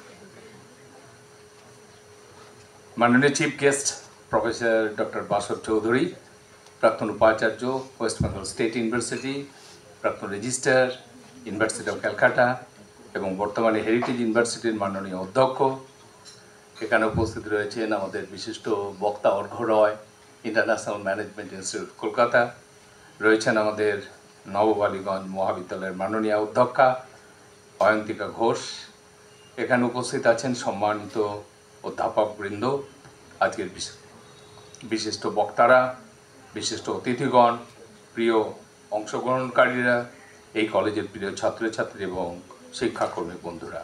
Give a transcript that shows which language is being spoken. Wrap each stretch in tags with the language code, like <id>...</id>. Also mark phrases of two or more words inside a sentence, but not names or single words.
<bn>माननीय</bn> <en>chief guest professor doctor</en> <bn>बासव चौधरी, প্রাক্তন উপাচার্য वेस्ट बेंगल स्टेट यूनिवर्सिटी, প্রাক্তন রেজিস্ট্রার यूनिवर्सिटी अफ क्यालकाटा এবং বর্তমানে হেরিটেজ ইউনিভার্সিটির মাননীয় অধ্যক্ষ, এখানে উপস্থিত রয়েছেন আমাদের বিশিষ্ট বক্তা অর্ঘ্য রয়, ইন্টারন্যাশনাল ম্যানেজমেন্ট ইনস্টিটিউট কলকাতা, রয়েছেন আমাদের নববালিগঞ্জ মহাবিদ্যালয়ের মাননীয় অধ্যক্ষা অয়ন্তিকা ঘোষ, এখানে উপস্থিত আছেন সম্মানিত অধ্যাপকবৃন্দ, আজকের বিশিষ্ট বক্তারা, বিশিষ্ট অতিথিগণ, প্রিয় অংশগ্রহণকারীরা, এই কলেজের প্রিয় ছাত্রছাত্রী এবং শিক্ষাকর্মী বন্ধুরা।</bn>